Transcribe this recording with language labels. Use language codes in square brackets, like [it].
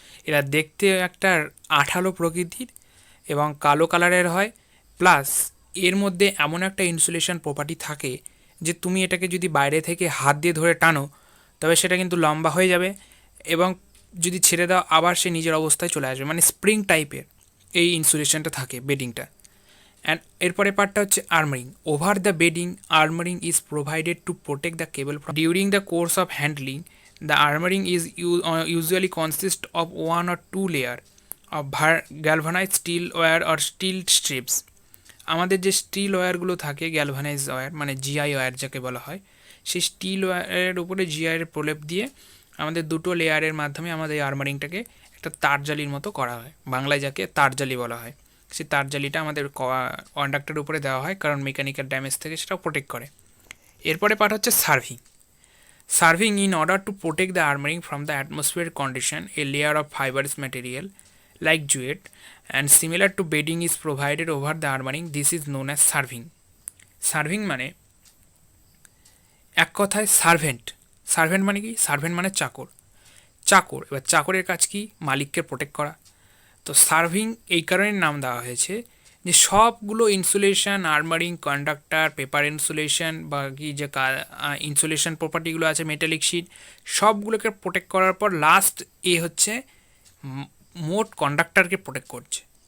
[bn] এরা দেখতে একটা আঠালো প্রকৃতির এবং কালো কালারের হয়, প্লাস এর মধ্যে এমন একটা ইনসুলেশন প্রপার্টি থাকে যে তুমি এটাকে যদি বাইরে থেকে হাত দিয়ে ধরে টানো তবে সেটা কিন্তু লম্বা হয়ে যাবে, এবং যদি ছেড়ে দাও আবার সে নিজের অবস্থায় চলে আসবে, মানে স্প্রিং টাইপের এই ইনসুলেশনটা থাকে বেডিংটা। [en] and [bn] এরপরে পার্টটা হচ্ছে আর্মারিং। [en] Over the bedding armouring is provided to protect the cable during the course of handling. The armouring is usually consist of one or two layer of galvanized steel wire or steel strips। [bn] আমাদের যে still ওয়্যারগুলো থাকে galvanise wire মানে GI wire যাকে বলা হয়, সেই still ওয়্যারের উপরে জিআইয়ের প্রলেপ দিয়ে আমাদের দুটো লেয়ারের মাধ্যমে আমাদের এই আর্মারিংটাকে একটা তারজালির মতো করা হয়, বাংলায় যাকে তারজালি বলা হয়। সেই তারজালিটা আমাদের কন্ডাক্টরের উপরে দেওয়া হয় কারণ মেকানিক্যাল ড্যামেজ থেকে সেটা প্রোটেক্ট করে। এরপরে পার্ট হচ্ছে serving. [en] Serving in order to protect the armoring from the atmospheric condition, a layer of fibrous material like jute and similar to bedding is provided over the armoring. This is known as serving. [bn] Serving মানে এক কথায় servant. Servant মানে কি? Servant মানে চাকর। চাকর, এবার চাকরের কাজ কি? মালিককে প্রোটেক্ট করা। তো সার্ভিং এই কারণে নাম দেওয়া হয়েছে যে সবগুলো ইনসুলেশন, আর্মারিং, কন্ডাক্টর, পেপার ইনসুলেশন বা কি যে ইনসুলেশন প্রপার্টিগুলো আছে, মেটালিক শিট, সবগুলোকে প্রোটেক্ট করার পর লাস্ট এ হচ্ছে মোট কন্ডাক্টরকে প্রোটেক্ট করছে।